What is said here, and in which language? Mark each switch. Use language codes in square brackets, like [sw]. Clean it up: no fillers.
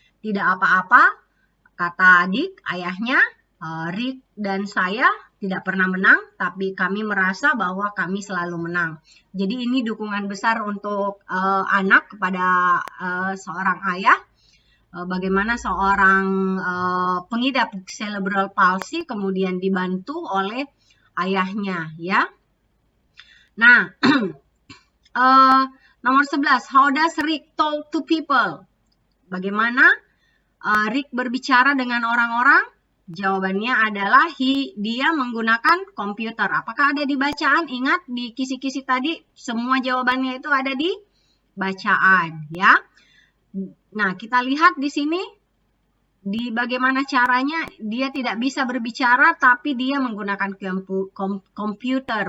[id] Tidak apa-apa, kata Dick, ayahnya. Rick dan saya tidak pernah menang, tapi kami merasa bahwa kami selalu menang. Jadi ini dukungan besar untuk anak kepada seorang ayah. Bagaimana seorang pengidap cerebral palsy kemudian dibantu oleh ayahnya, ya. Nah, nomor 11, [en] how does Rick talk to people? [id] Bagaimana Rick berbicara dengan orang-orang? Jawabannya adalah dia menggunakan komputer. Apakah ada di bacaan? Ingat di kisi-kisi tadi semua jawabannya itu ada di bacaan, ya. Nah, kita lihat di sini di bagaimana caranya dia tidak bisa berbicara tapi dia menggunakan komputer.